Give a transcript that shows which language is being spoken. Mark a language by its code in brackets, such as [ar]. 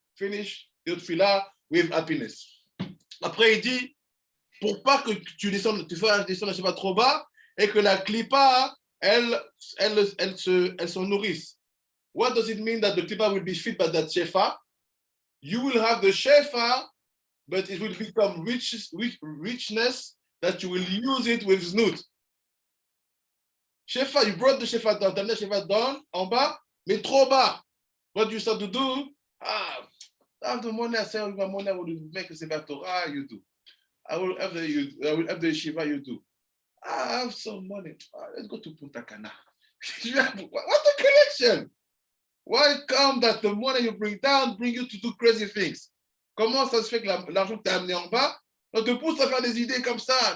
[en] Finish your tefillah with happiness. [fr] Après, il dit, pour pas que tu descendes, tu fasses descendre la shefa trop bas et que la klipa, elle s'en nourrisse. [en] What does it mean that the klipa will be fit by that shefa? You will have the shefa, but it will become richness that you will use it with Znout. Shefa, you brought the shefa down, the shefa down, [fr] en bas, mais trop bas. [en] What you start to do? I have the money, I say, my money, I will make a Sefer Torah, you do. I will have the yeshiva, you do. I have some money. Let's go to Punta Cana. What a collection! Why come that the money you bring down bring you to do crazy things? [fr] Comment ça se fait que l'argent que tu as amené en bas, on te pousse à faire des idées comme ça?